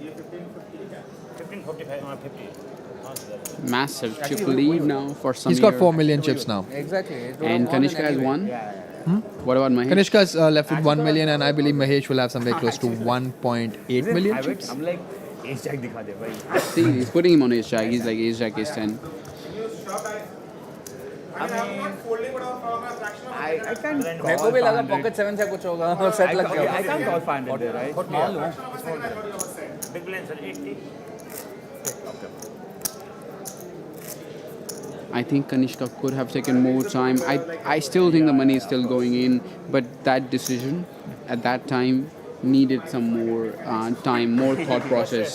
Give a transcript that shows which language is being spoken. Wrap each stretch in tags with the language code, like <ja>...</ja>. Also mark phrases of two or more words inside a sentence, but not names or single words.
<en>15, 45, 50. Massive chip lead now for Sameer. He's got 4 million chips now. Exactly. And Kanishka has one. What about Mahesh? Kanishka's left with 1 million, and I believe Mahesh will have somewhere close to 1.8 million chips. I'm like, ace jack</en> <hi>दिखा दे भाई.</hi> <en>See, he's putting him on ace jack. He's like ace jack, ace 10. I can't</en> <hi>मेरे को भी लगा pocket 7 से कुछ होगा और set लग गया.</hi> <en>I can't call 500 there, right? Big blind, sir. 80. I think Kanishka could have taken more time. I still think the money is still going in, but that decision at that time needed some more time, more thought process.</en>